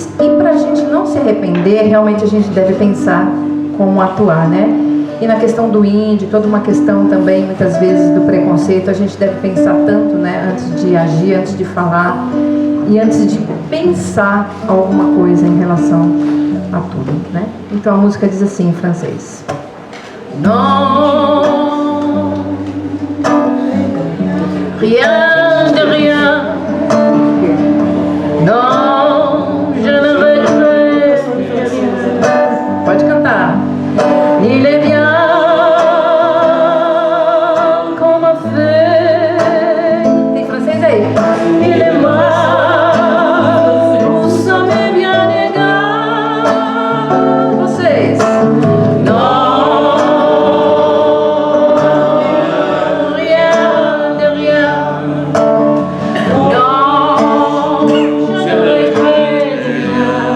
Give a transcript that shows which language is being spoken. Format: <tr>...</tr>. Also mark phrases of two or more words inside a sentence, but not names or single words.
<pt>E pra gente não se arrepender, realmente a gente deve pensar como atuar, né? E na questão do índio, toda uma questão também, muitas vezes, do preconceito, a gente deve pensar tanto, né? Antes de agir, antes de falar e antes de pensar alguma coisa em relação a tudo, né? Então a música diz assim em francês.</pt> <fr>Non, rien de rien. Non, je ne regrette rien.</fr> <pt>Pode cantar.</pt> <fr>Il est bien qu'on m'a fait.</fr> <pt>Tem francês aí?</pt> <fr>Il est mal, ça m'est bien égal. Vocês? Non, rien de rien. Non, je ne regrette rien.</fr>